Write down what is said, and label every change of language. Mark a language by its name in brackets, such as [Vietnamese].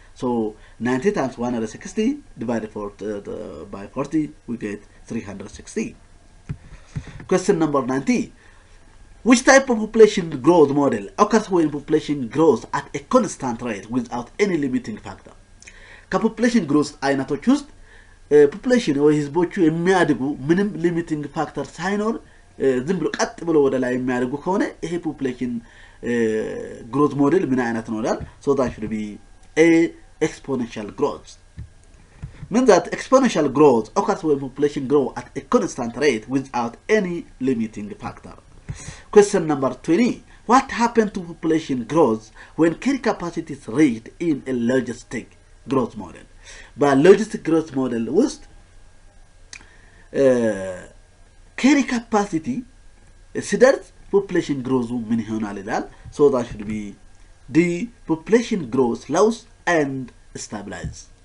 [English] So 90 times 160 divided by 40 we get 360. Question number 90. Which type of population growth model occurs when population grows at a constant rate without any limiting factor? [Amharic] ከፖፑሌሽን ግሮዝ አይነቶች ውስጥ ፖፑሌሽን ወይ ህዝቦቹ የሚያድጉ ምንም ሊሚቲንግ ፋክተር ሳይኖር ዝም ብሎ ቀጥ ብሎ ወደ ላይ የሚያድጉ ከሆነ ይሄ ፖፑሌሽን ግሮዝ ሞዴል ምን አይነት ነው ይላል። [English] So that should be A, exponential growth. Means that exponential growth occurs when population grow at a constant rate without any limiting factor. Question number 20. What happened to population growth when carry capacity is reached in a logistic growth model? But logistic growth model [Amharic] ውስጥ carry capacity ሲደርስ population growth ምን ይሆናል ይላል። [English] So that should be D, population growth slows and stabilize.